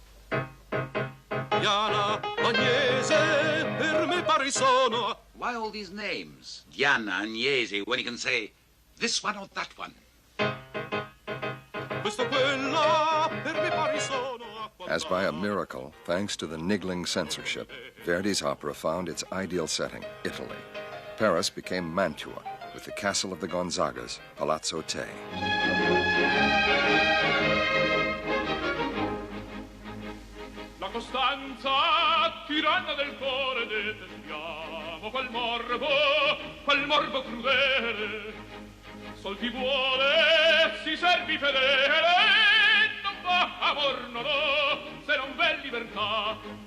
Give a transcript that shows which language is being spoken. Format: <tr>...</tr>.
<it>Diana, Agnese, per me pari sono.</it> <en>Why all these names? Diana, Agnese, when you can say this one or that one.</en> <it>Questa, quella, per me pari sono.</it> <en>As by a miracle, thanks to the niggling censorship, Verdi's opera found its ideal setting, Italy. Paris became Mantua, with the castle of the Gonzagas, Palazzo Te.</en> <it>La costanza, tiranna del cuore, detestiamo quel morbo crudele. Sol chi vuole si servi fedele, non fa amor, no, no, se non v'è libertà.</it>